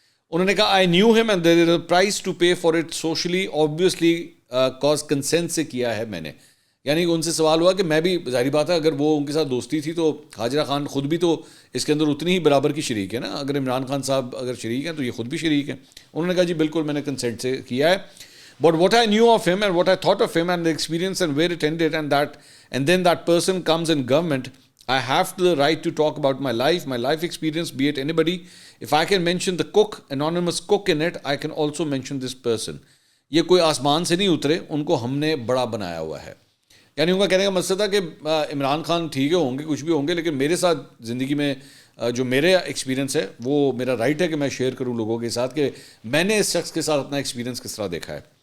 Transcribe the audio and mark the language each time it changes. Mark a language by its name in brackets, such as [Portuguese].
[Urdu] انہوں نے کہا [English] I knew him and there is a price to pay for it socially obviously cause consent [Urdu] سے کیا ہے میں نے. یعنی ان سے سوال ہوا کہ میں بھی ظاہری بات ہے اگر وہ ان کے ساتھ دوستی تھی تو ہاجرہ خان خود بھی تو اس کے اندر اتنی ہی برابر کی شریک ہے نا. اگر عمران خان صاحب اگر شریک ہیں تو یہ خود بھی شریک ہیں. انہوں نے کہا جی بالکل میں نے کنسینٹ سے کیا ہے. [English] But what I knew of him and what I thought of him and the experience and where it ended and then that person comes in government, I have the right to talk about my life experience, be it anybody. If I can mention the cook, anonymous cook in it, I can also mention this person. [Urdu] یہ کوئی آسمان سے نہیں اترے, ان کو ہم نے بڑا بنایا ہوا ہے. یعنی ان کا کہنے کا مقصد تھا کہ عمران خان ٹھیک ہے ہوں گے کچھ بھی ہوں گے لیکن میرے ساتھ زندگی میں جو میرے ایکسپیرینس ہے وہ میرا رائٹ ہے کہ میں شیئر کروں لوگوں کے ساتھ کہ میں نے اس شخص کے ساتھ اپنا ایکسپیرینس کس طرح دیکھا ہے.